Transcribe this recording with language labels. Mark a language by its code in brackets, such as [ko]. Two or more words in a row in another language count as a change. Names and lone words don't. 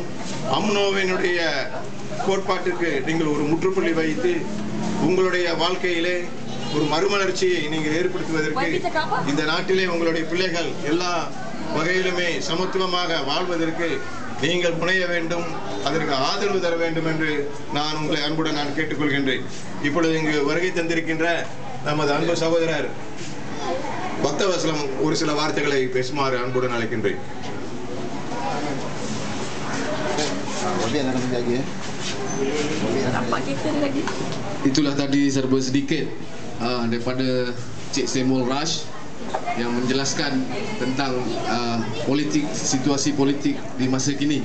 [ta] அம்னோவினுடைய கோட்பாட்டிற்கு நீங்கள் ஒரு முற்றுப்புள்ளி வைத்து உங்களுடைய வாழ்க்கையிலே ஒரு மறுமலர்ச்சியை நீங்கள் ஏற்படுத்துவதற்கு, இந்த நாட்டிலே உங்களுடைய பிள்ளைகள் எல்லா வகையிலுமே சமத்துவமாக வாழ்வதற்கு நீங்கள் முனைய வேண்டும். அதற்கு ஆதரவு தர வேண்டும் என்று நான் உங்களை அன்புடன் நான் கேட்டுக்கொள்கின்றேன். இப்பொழுது இங்கு வருகை தந்திருக்கின்ற நமது அன்பு சகோதரர் பக்தவசலம் ஒரு சில வார்த்தைகளை பேசுமாறு அன்புடன் அழைக்கின்றேன். [ms] Itulah tadi serba sedikit daripada Cik Samuel Rush yang menjelaskan tentang situasi politik di masa kini.